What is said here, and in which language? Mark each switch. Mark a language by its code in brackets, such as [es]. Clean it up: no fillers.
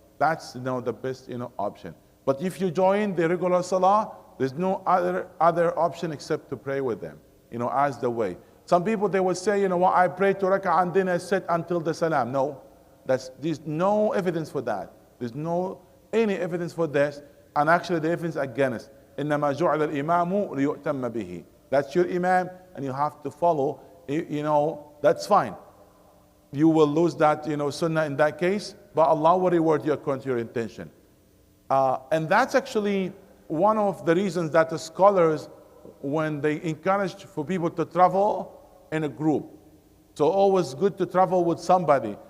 [en] That's, you know, the best, you know, option. But if you join the regular salah, there's no other option except to pray with them, you know, as the way. Some people, they will say, you know what, I pray 2 rak'ah and then I sit until the salam. No, there's no evidence for that. There's no any evidence for this, and actually the evidence against. [ar] إنما جعل الإمام ليؤتم به. [en] That's your imam, and you have to follow. You know, that's fine. You will lose that, you know, sunnah in that case, but Allah will reward you according to your intention. And that's actually one of the reasons that the scholars, when they encourage for people to travel in a group, so always good to travel with somebody.